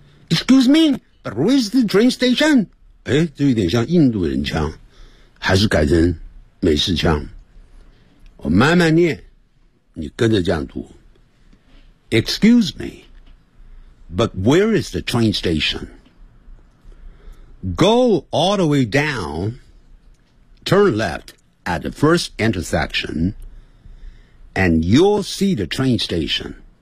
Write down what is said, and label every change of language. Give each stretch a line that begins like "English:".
English: Excuse me, but where is the train station?
Chinese: 诶，这有点像印度人腔，还是改成美式腔。我慢慢念，你跟着这样读。
English: Excuse me, but where is the train station? Go all the way down, turn left at the first intersection, and you'll see the train station.